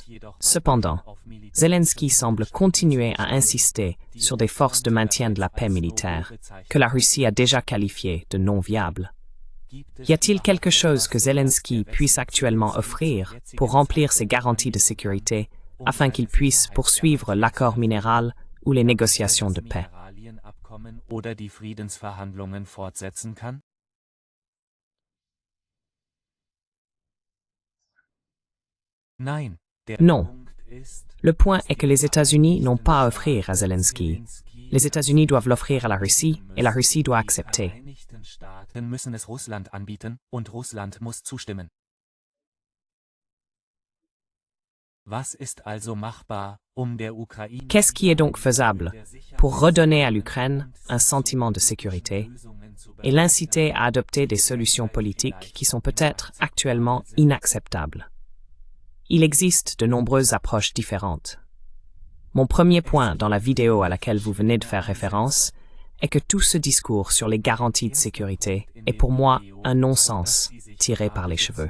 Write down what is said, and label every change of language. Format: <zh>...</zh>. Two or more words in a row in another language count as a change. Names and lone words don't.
<fr>Cependant, Zelensky semble continuer à insister sur des forces de maintien de la paix militaire que la Russie a déjà qualifiées de non viables. Y a-t-il quelque chose que Zelensky puisse actuellement offrir pour remplir ses garanties de sécurité afin qu'il puisse poursuivre l'accord minéral ou les négociations de paix?</fr> <de>Oder die Friedensverhandlungen fortsetzen kann?</de> <fr>Non. Le point est que les États-Unis n'ont pas à offrir à Zelensky. Les États-Unis doivent l'offrir à la Russie et la Russie doit accepter.</fr> <de>Müssen es Russland anbieten und Russland muss zustimmen. Was ist also machbar, der Ukraine?</de> <fr>Qu'est-ce qui est donc faisable pour redonner à l'Ukraine un sentiment de sécurité et l'inciter à adopter des solutions politiques qui sont peut-être actuellement inacceptables? Il existe de nombreuses approches différentes. Mon premier point dans la vidéo à laquelle vous venez de faire référence est que tout ce discours sur les garanties de sécurité est pour moi un non-sens tiré par les cheveux.</fr>